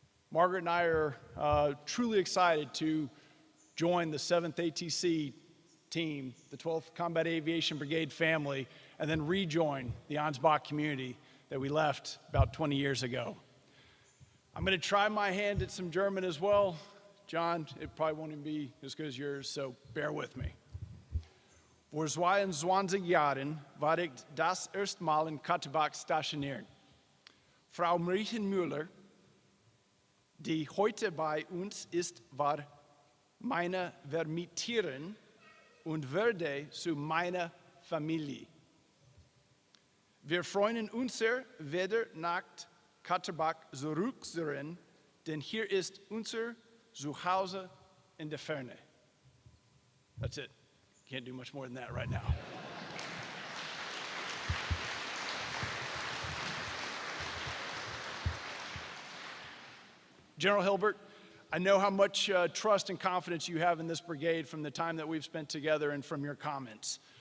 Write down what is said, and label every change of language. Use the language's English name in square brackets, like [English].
[English] Margaret and I are truly excited to join the 7th ATC team, the 12th Combat Aviation Brigade family, and then rejoin the Ansbach community that we left about 20 years ago. I'm going to try my hand at some German as well. John, it probably won't even be as good as yours, so bear with me. [German] Vor 22 Jahren war ich das erste Mal in Katterbach stationiert. Frau Müller, die heute bei uns ist, war meine Vermieterin und wurde zu meiner Familie. Wir freuen uns sehr, wieder nach Katterbach zurückzukehren, denn hier ist unser Zuhause in der Ferne. [English] That's it. Can't do much more than that right now. General Hilbert, I know how much trust and confidence you have in this brigade from the time that we've spent together and from your comments.